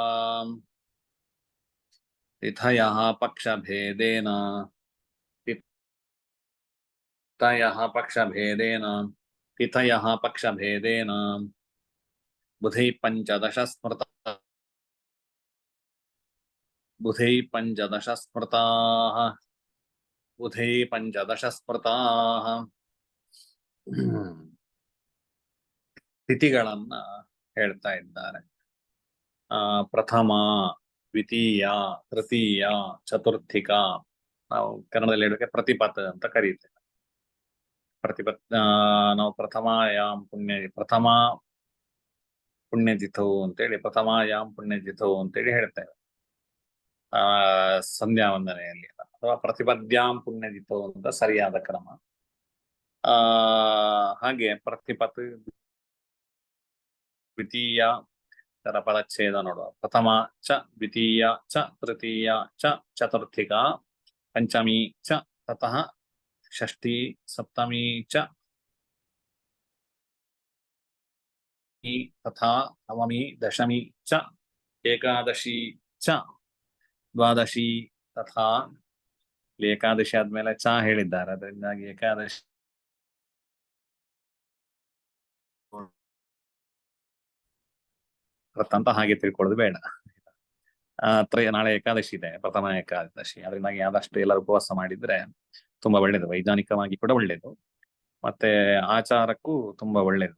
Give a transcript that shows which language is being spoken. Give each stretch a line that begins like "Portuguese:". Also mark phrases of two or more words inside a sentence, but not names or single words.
Sanskrit: तिथयः पक्षभेदेन तिथयः पक्षभेदेन तिथयः पक्षभेदेन बुधैः पञ्चदश स्मृता बुधैः पञ्चदश स्मृताः बुधैः पञ्चदश स्मृताः
Kannada: ತಿಥಿಗಳನ್ನ ಹೇಳ್ತಾ ಇದ್ದಾರೆ.
Sanskrit: ಪ್ರಥಮ, ದ್ವಿತೀಯ, ತೃತೀಯ, ಚತುರ್ಥಿಕ.
Kannada: ನಾವು ಕನ್ನಡದಲ್ಲಿ ಹೇಳೋಕೆ ಪ್ರತಿಪತ್ ಅಂತ ಕರೀತೇವೆ. ನಾವು
Sanskrit: ಪ್ರಥಮ ಪುಣ್ಯತಿಥವು
Kannada: ಅಂತೇಳಿ
Sanskrit: ಪ್ರಥಮಾಯಾಮ್ ಪುಣ್ಯತಿಥವು
Kannada: ಅಂತೇಳಿ ಹೇಳ್ತೇವೆ ಸಂಧ್ಯಾ ವಂದನೆಯಲ್ಲಿ, ಅಥವಾ
Sanskrit: ಪ್ರತಿಪದ್ಯಾಂ ಪುಣ್ಯತಿಥವು
Kannada: ಅಂತ ಸರಿಯಾದ ಕ್ರಮ. ಹಾಗೆ ಪ್ರತಿಪತ್, ದ್ವಿತೀಯ ತರ ಪದಚ್ಛೇದ ನೋಡುವ.
Sanskrit: ಪ್ರಥಮ ಚ, ದ್ವಿತೀಯ ಚ, ತೃತೀಯ ಚ, ಚತುರ್ಥಿಕ, ಪಂಚಮಿ ಚ, ತತಃ ಷಷ್ಠಿ, ಸಪ್ತಮಿ ಚ, ತಥಾ ನವಮಿ, ದಶಮಿ ಚ, ಏಕಾದಶಿ ಚ, ದ್ವಾದಶಿ ತಥಾ.
Kannada: ಇಲ್ಲಿ ಏಕಾದಶಿ ಆದ್ಮೇಲೆ ಚ ಹೇಳಿದ್ದಾರೆ, ಅದರಿಂದಾಗಿ ಏಕಾದಶಿ ಅಂತ ಹಾಗೆ ತಿಳ್ಕೊಳ್ಳೋದು ಬೇಡ. ನಾಳೆ ಏಕಾದಶಿ ಇದೆ, ಪ್ರಥಮ ಏಕಾದಶಿ. ಅದರಿಂದಾಗಿ ಆದಷ್ಟು ಎಲ್ಲರೂ ಉಪವಾಸ ಮಾಡಿದ್ರೆ ತುಂಬಾ ಒಳ್ಳೇದು, ವೈಜ್ಞಾನಿಕವಾಗಿ ಕೂಡ ಒಳ್ಳೇದು, ಮತ್ತೆ ಆಚಾರಕ್ಕೂ ತುಂಬಾ ಒಳ್ಳೇದು.